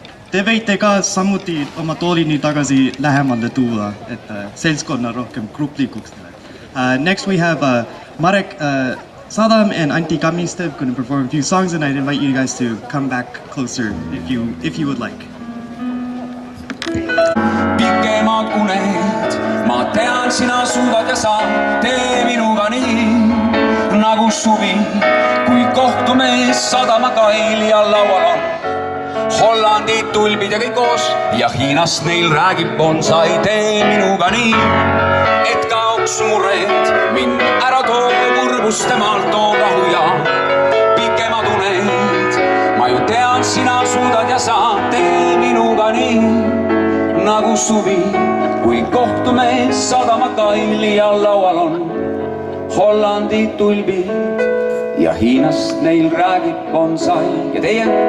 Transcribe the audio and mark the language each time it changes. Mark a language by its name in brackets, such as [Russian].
[Estonian] Te võite ka samuti oma toolini tagasi lähemale tuua, et seltskonna rohkem gruplikuks teha. [English] Next we have Marek Sadam and Anti Kavistet going to perform a few songs, and I'd invite you guys to come back closer if you would like. [Estonian] Pikemad uned, ma tean, sina suudad ja saad, tee minuga nii nagu suvi, kui kohtume sadamakail ja laual on Hollandi tulbid ja kõik koos ja Hiinast neil räägib bonsai, tee minuga nii, et kaoks mured, mind ära too kurbuste maalt, too rahu ja pikemad uned, ma ju tean, sina suudad ja saad, tee minuga nii nagu suvi, kui kohtume sadamakail ja laual on Hollandi tulbid ja Hiinast neil räägib bonsai ja teie?